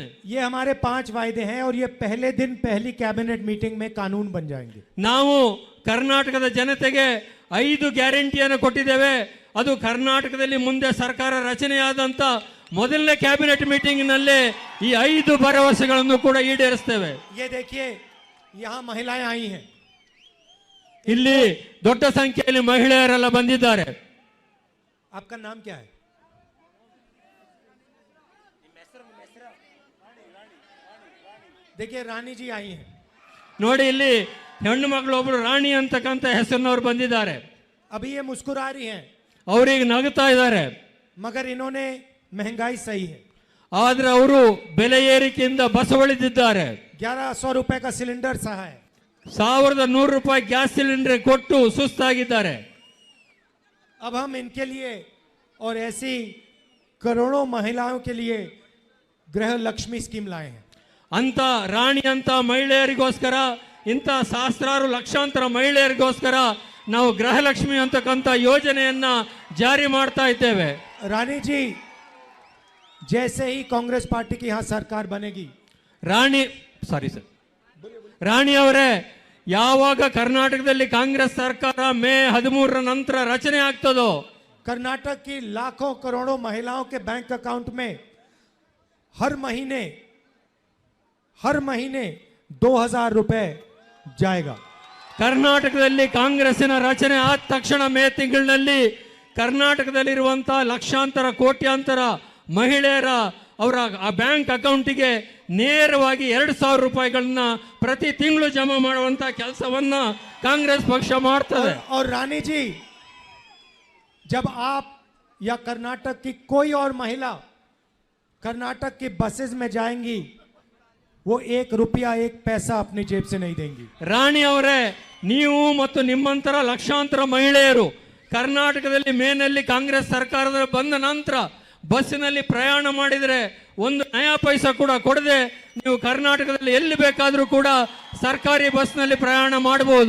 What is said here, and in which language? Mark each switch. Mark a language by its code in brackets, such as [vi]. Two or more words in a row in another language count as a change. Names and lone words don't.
[hi] ये हमारे 5 वायदे हैं और ये पहले दिन पहली [en] cabinet meeting [hi] में कानून बन जाएंगे। [kn] ನಾವು ಕರ್ನಾಟಕದ ಜನತೆಗೆ 5 ಗ್ಯಾರಂಟಿಯನ್ನು ಕೊಟ್ಟಿದ್ದೇವೆ. ಅದು ಕರ್ನಾಟಕದಲ್ಲಿ ಮುಂದೆ ಸರ್ಕಾರ ರಚನೆಯಾದಂತ ಮೊದಲನೇ [en] cabinet meeting [kn] ನಲ್ಲೇ ಈ 5 ಭರವಸೆಗಳನ್ನು ಕೂಡ ಈಡೇರಿಸ್ತೇವೆ. [hi] ये देखिए, यहाँ महिलाएं आई हैं। [kn] ಇಲ್ಲಿ ದೊಡ್ಡ ಸಂಖ್ಯೆಯಲ್ಲಿ ಮಹಿಳೆಯರೆಲ್ಲ ಬಂದಿದ್ದಾರೆ. [hi] आपका नाम क्या है? देखिए, रानी जी आई हैं। [kn] ನೋಡಿ, ಇಲ್ಲಿ ಹೆಣ್ಣು ಮಗಳು ಒಬ್ರು ರಾಣಿ ಅಂತಕ್ಕಂಥ ಹೆಸರಿನವ್ರು ಬಂದಿದ್ದಾರೆ. [hi] अभी ये मुस्कुरा रही हैं, [kn] ಅವ್ರಿಗೆ ನಗುತ್ತಾ ಇದ್ದಾರೆ. [hi] मगर इन्होंने महंगाई सही है। [kn] ಆದ್ರೆ ಅವರು ಬೆಲೆ ಏರಿಕೆಯಿಂದ ಬಸವಳಿದಿದ್ದಾರೆ. [hi] 1100 रुपए का सिलेंडर सहा है। [kn] 1100 ರೂಪಾಯಿ ಗ್ಯಾಸ್ ಸಿಲಿಂಡರ್ ಕೊಟ್ಟು ಸುಸ್ತಾಗಿದ್ದಾರೆ. [hi] अब हम इनके लिए और ऐसी करोड़ों महिलाओं के लिए गृह लक्ष्मी स्कीम लाए हैं। [kn] ಅಂತ ರಾಣಿ ಅಂತ ಮಹಿಳೆಯರಿಗೋಸ್ಕರ, ಇಂಥ ಸಹಸ್ರಾರು ಲಕ್ಷಾಂತರ ಮಹಿಳೆಯರಿಗೋಸ್ಕರ ನಾವು ಗೃಹಲಕ್ಷ್ಮಿ ಅಂತಕ್ಕಂಥ ಯೋಜನೆಯನ್ನ ಜಾರಿ ಮಾಡ್ತಾ ಇದ್ದೇವೆ. [hi] रानी जी, जैसे ही कांग्रेस पार्टी की यहाँ सरकार बनेगी, [kn] ರಾಣಿ ಅವರೇ, ಯಾವಾಗ ಕರ್ನಾಟಕದಲ್ಲಿ ಕಾಂಗ್ರೆಸ್ ಸರ್ಕಾರ ಮೇ 13 ನಂತರ ರಚನೆ ಆಗ್ತದೋ, [hi] कर्नाटक की लाखों करोड़ों महिलाओं के [en] bank account [hi] में हर महीने 2000 रुपए जाएगा। [kn] ಕರ್ನಾಟಕದಲ್ಲಿ ಕಾಂಗ್ರೆಸ್ಸಿನ ರಚನೆ ಆದ ತಕ್ಷಣ ಮೇ ತಿಂಗಳಿನಲ್ಲಿ ಕರ್ನಾಟಕದಲ್ಲಿರುವಂತಹ ಲಕ್ಷಾಂತರ ಕೋಟ್ಯಾಂತರ ಮಹಿಳೆಯರ ಅವರ ಆ [en] bank account [kn] ನೇರವಾಗಿ 2000 ರೂಪಾಯಿಗಳನ್ನ ಪ್ರತಿ ತಿಂಗಳು ಜಮಾ ಮಾಡುವಂತ ಕೆಲಸವನ್ನ ಕಾಂಗ್ರೆಸ್ ಪಕ್ಷ ಮಾಡ್ತದೆ। [hi] और रानी जी, जब आप या कर्नाटक की कोई और महिला कर्नाटक की बसेस में जाएंगी, वो 1 रुपया 1 पैसा अपनी जेब से नहीं देंगी। [kn] ರಾಣಿ ಅವರೇ, ನೀವು ಮತ್ತು ನಿಮ್ಮಂತರ ಲಕ್ಷಾಂತರ ಮಹಿಳೆಯರು ಕರ್ನಾಟಕದಲ್ಲಿ ಮೇನಲ್ಲಿ ಕಾಂಗ್ರೆಸ್ ಸರ್ಕಾರದ ಬಂದ ನಂತರ ಬಸ್ಸಿನಲ್ಲಿ ಪ್ರಯಾಣ ಮಾಡಿದರೆ 1 [hi] नया पैसा [kn] ಕೂಡ ಕೊಡದೆ ನೀವು ಕರ್ನಾಟಕದಲ್ಲಿ ಎಲ್ಲಿ ಬೇಕಾದರೂ ಕೂಡ ಸರ್ಕಾರಿ ಬಸ್ನಲ್ಲಿ ಪ್ರಯಾಣ ಮಾಡಬಹುದು।